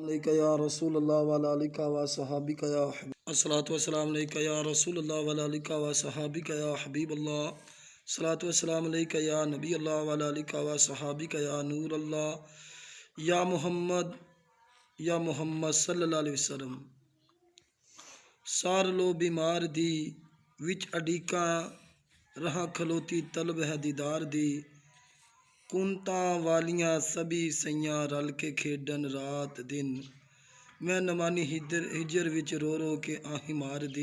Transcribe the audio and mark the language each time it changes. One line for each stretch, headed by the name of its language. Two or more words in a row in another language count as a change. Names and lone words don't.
Arabic: عليك يا رسول الله وعلى آلك وصحبك يا حبيب الصلاة والسلام عليك يا رسول الله وعلى آلك وصحبك يا حبيب الله الصلاة والسلام عليك يا نبي الله وعلى آلك وصحبك يا نور الله يا محمد صلى الله عليه وسلم.
Punjabi: سار لو بیمار دی وچ اڈیکاں رہاں کھلوتی طلب ہے دیدار دی. کنتاں والیاں سبھے سیاں رل کے کھیڈن رات دن. میں نمانی ہجر وچ رو رو کے آہیں مار دی.